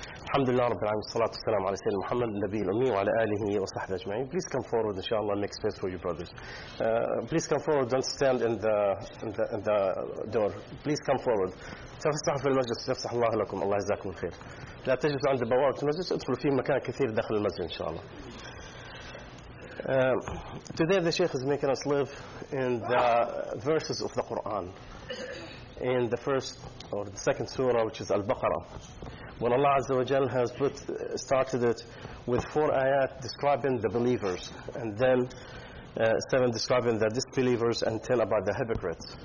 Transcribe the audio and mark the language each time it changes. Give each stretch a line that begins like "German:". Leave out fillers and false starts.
Arabic: الحمد لله رب العالمين، والصلاة والسلام على سيدنا محمد النبي الأمي وعلى آله وصحبه أجمعين.
English: Please come forward, inshallah, make space for your brothers. Please come forward, don't stand in the door. Please come forward.
Arabic: تفسح في المجلس، تفسح الله لكم، الله يجزاكم الخير. لا تجلسوا عند بوابة المجلس، ادخلوا في مكان كثير داخل المسجد إن شاء الله.
English: Today the Sheikh is making us live in the verses of the Quran, in the first or the second surah, which is Al-Baqarah. When Allah Azza wa Jal has started it with four ayat describing the believers, and then seven describing the disbelievers, and ten about the hypocrites.